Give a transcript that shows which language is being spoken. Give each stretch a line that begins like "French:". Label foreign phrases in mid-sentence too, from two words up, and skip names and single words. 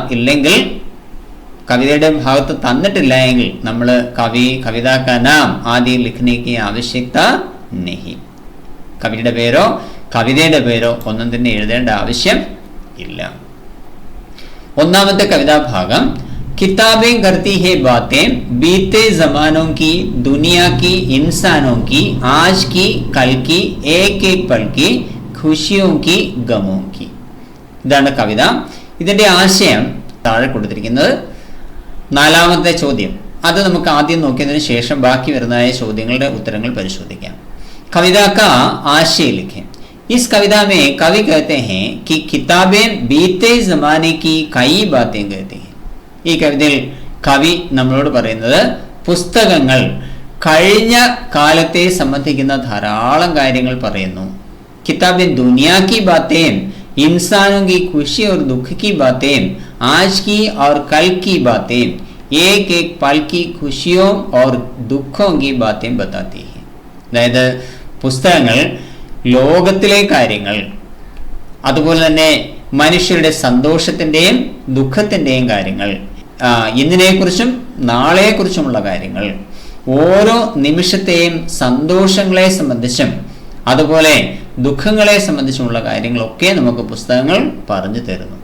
Malayalam: ഇല്ലെങ്കിൽ കവിതയുടെ ഭാഗത്ത് തന്നിട്ടില്ല എങ്കിൽ നമ്മൾ
Hindi: कविता का नाम आदि लिखने की आवश्यकता नहीं.
Malayalam: കവിയുടെ പേരോ കവിതയുടെ പേരോ ഒന്നും തന്നെ എഴുതേണ്ട ആവശ്യം ഇല്ല. ഒന്നാമത്തെ കവിതാഭാഗം
Hindi: किताबें करती है बातें बीते जमानों की, दुनिया की, इंसानों की, आज की, कल की, एक एक पल की, खुशियों की, गमों की.
Malayalam: ഇതാണ് കവിത. ഇതിന്റെ ആശയം താഴെ കൊടുത്തിരിക്കുന്നത്. 4ാമത്തെ ചോദ്യം അത് നമുക്ക് ആദ്യം നോക്കിയതിനു ശേഷം ബാക്കി വരുന്നതായ ചോദ്യങ്ങളുടെ ഉത്തരങ്ങൾ പരിശോധിക്കാം.
Hindi: कविता का आशय लिखें. इस कविता में कवि कहते हैं कि किताबें बीते जमाने की कई बातें कहती हैं.
Malayalam: ഈ കവിതയിൽ കവി നമ്മളോട് പറയുന്നത് പുസ്തകങ്ങൾ കഴിഞ്ഞ കാലത്തെ സംബന്ധിക്കുന്ന ധാരാളം കാര്യങ്ങൾ പറയുന്നു.
Hindi: കിതാബേं दुनिया की बातें, इंसानों की खुशी और दुख की बातें, आज की और कल की बातें, एक एक पल की खुशियों और दुखों की बातें बताती हैं.
Malayalam: അതായത് പുസ്തകങ്ങൾ ലോകത്തിലെ കാര്യങ്ങൾ, അതുപോലെ തന്നെ മനുഷ്യരുടെ സന്തോഷത്തിൻ്റെയും ദുഃഖത്തിൻ്റെയും കാര്യങ്ങൾ, ഇന്നിനെക്കുറിച്ചും നാളെക്കുറിച്ചുമുള്ള കാര്യങ്ങൾ, ഓരോ നിമിഷത്തെയും സന്തോഷങ്ങളെ സംബന്ധിച്ചും അതുപോലെ ദുഃഖങ്ങളെ സംബന്ധിച്ചുമുള്ള കാര്യങ്ങളൊക്കെ നമുക്ക് പുസ്തകങ്ങൾ പറഞ്ഞു തരുന്നു.